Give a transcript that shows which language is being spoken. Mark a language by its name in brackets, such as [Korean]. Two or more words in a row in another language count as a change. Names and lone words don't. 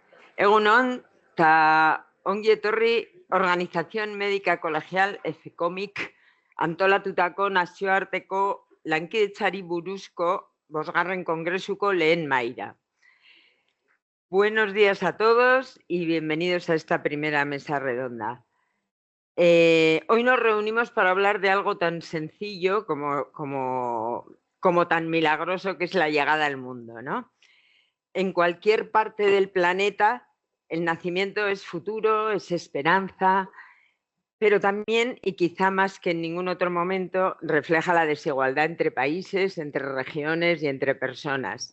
[Basque] Egunon, ta ongi etorri Organización Médica Colegial EFECOMIC antolatutako nazioarteko lankidetzari buruzko 5. Kongresuko lehen mahaira. [Spanish] Buenos días a todos y bienvenidos a esta primera mesa redonda. Hoy nos reunimos para hablar de algo tan sencillo como tan milagroso que es la llegada al mundo, ¿no? En cualquier parte del planeta el nacimiento es futuro, es esperanza, pero también, y quizá más que en ningún otro momento, refleja la desigualdad entre países, entre regiones y entre personas.